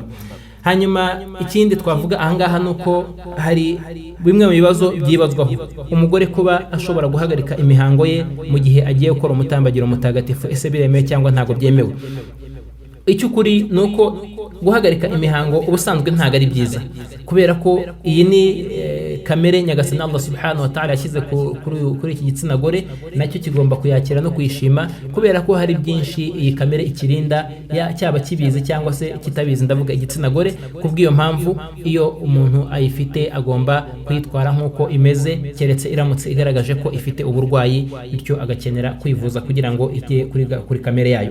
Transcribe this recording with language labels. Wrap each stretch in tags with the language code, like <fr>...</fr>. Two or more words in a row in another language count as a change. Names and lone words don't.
<rw>Hanyuma ikindi twavuga ahangaha nuko hari bimwe mu bibazo byibazwaho umugore kuba ashobora guhagarika imihango ye mu gihe agiye gukora umutambagiro mutagatifu. Ese biremewe cyangwa ntago byemewe? Icyukuri nuko guhagarika imihango ubusanzwe ntago ari byiza, kubera ko iyi ni kamere nyagasani Allah</rw> <ar>subhanahu wa ta'ala</ar> <rw>yashyize kuri iki gitsina gore, nacyo kigomba kuyakira no kuyishima, kubera ko hari byinshi iyi kamere ikirinda, cyaba kibizi cyangwa se kitabizi, ndavuga igitsina gore. Kubw'iyo mpamvu iyo umuntu ayifite agomba kwitwara nk'uko imeze, keretse iramutse igaragaje ko ifite uburwayi, bityo agakenera kwivuza kugira ngo ijye kuri kamere yayo.</rw>